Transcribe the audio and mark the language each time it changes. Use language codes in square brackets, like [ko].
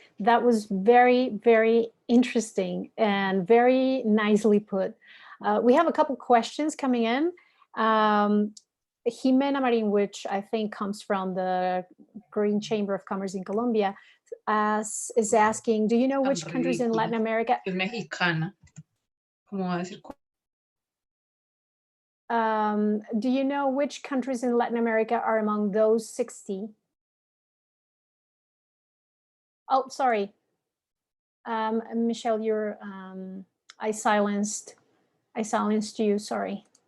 [en] That was very, very interesting and very nicely put. We have a couple questions coming in. Jimena Marin, which I think comes from the Green Chamber of Commerce in Colombia, is asking, do you know which countries in Latin America? [es] Es mexicana. ¿Cómo va a decir? [en] Do you know which countries in Latin America are among those 60? Oh, sorry. Michelle, I silenced you, sorry.